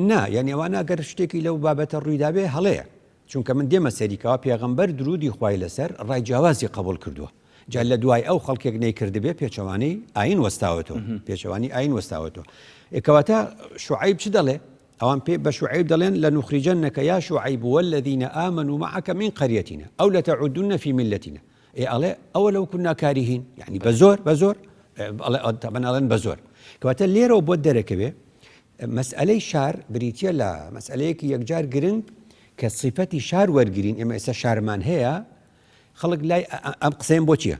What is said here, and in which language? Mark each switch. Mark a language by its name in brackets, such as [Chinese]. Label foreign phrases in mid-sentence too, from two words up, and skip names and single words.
[Central Kurdish] نا یعنی ئەوانە ئەگەر شتێکی لەو بابەتە ڕوویدابێ هەڵەیە چونکە من دێمە سەریکەوە پێغەمبەر درودی خوای لەسەر ڕای جیاوازی قبول کردووە جا لە دوای ئەو خەڵکێک نەیکردبێ پێچەوانەی ئاین وەستاوەتەوە پێچەوانی ئاین وەستاوەتەوە کەواتە شوعیب چ دەڵێ ئەوان پێ بە شوعیب دەڵێن لەنوخریجەنەکە [Arabic] یا شوعیب والذین آمنوا معك من قريتنا أو لتعودن في ملتنا [Central Kurdish] ئەڵێ ئەوە لەو کونا کاریهین یعنی بە زۆر ئەڵێن بە زۆر کەواتە لێرەوە بۆ دەرەکەوێ مەسئلەی شار بریتە لە مەسئلەیەکی یەکجار گرنگ کە صفەتی شار وەرگرین ئێمە ئێستا شارمان هەیە خەڵک لای ئەم قسەیم بۆ چییە؟